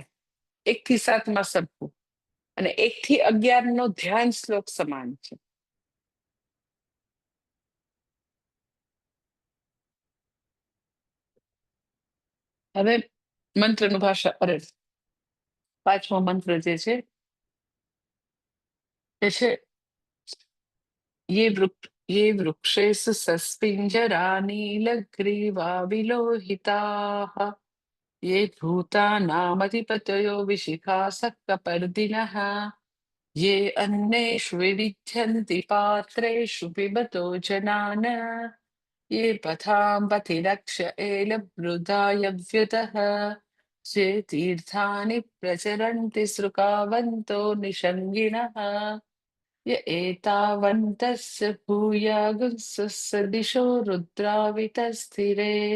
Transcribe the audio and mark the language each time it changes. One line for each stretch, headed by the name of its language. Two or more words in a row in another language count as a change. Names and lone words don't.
Gujarati: 1 થી 7માં સરખું, અને 1 થી 11નો ધ્યાન શ્લોક સમાન છે. હવે મંત્રનું ભાષા, અરે 5મો મંત્ર જે છે એ છે
Sanskrit: ये वृक्षेषु सस्पिञ्जरा नीलग्रीवा विलोहिताः ये भूतानामधिपतयो विशिखासः कपर्दिनः ये अन्नेषु विविध्यन्ति पात्रेषु पिबतो जनान ये पथां पथिरक्ष एलभृताय व्युतः ये तीर्थानि प्रचरन्ति सृकावन्तो निषङ्गिणः य एतावन्तस्य भूयागुंसस्य दिशो रुद्रावितस्थिरे